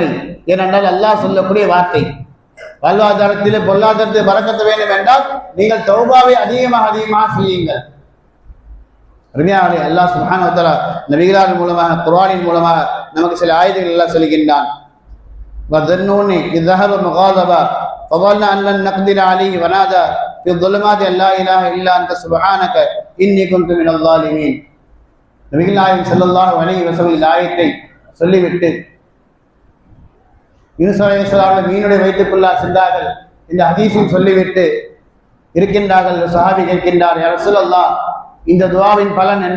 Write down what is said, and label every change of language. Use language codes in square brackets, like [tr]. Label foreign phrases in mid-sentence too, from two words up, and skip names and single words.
[ta] ஏனென்றால் அல்லாஹ் சொல்லக்கூடிய வார்த்தை, வாழ்வாதாரத்திலே பொருளாதாரத்தில் பரக்கத்த வேண்டும் என்றால் நீங்கள் தௌபாவை அதிகமாக செய்யுங்கள். அருமையானவர்களே, அல்லாஹ் [ar] سبحانه وتعالى [ta] நபிகளாரின் மூலமாக, குர்ஆனின் மூலமாக நமக்கு சில ஆயத்துகள் எல்லாம் சொல்கின்றான். [ar] வதன்னூனி இذهب مغاضبا فظن ان لن نقدر عليه ونادى في الظلمات ان لا اله الا انت سبحانك اني كنت من الظالمين. [ta] நபிகள் நாயகம் [ar] صلى الله عليه وسلم [ta] ஆயத்தை சொல்லிவிட்டு யூனுஸ் அலைஹிஸ்ஸலாம் மீனுடைய வயிற்றுக்குள்ளா சென்றார்கள். இந்த ஹதீஸையும் சொல்லிவிட்டு இருக்கின்றார்கள். சஹாபி கேட்கின்றார், [ar] يا رسول الله, [ta] இந்த துவாவின் பலன் என்ன?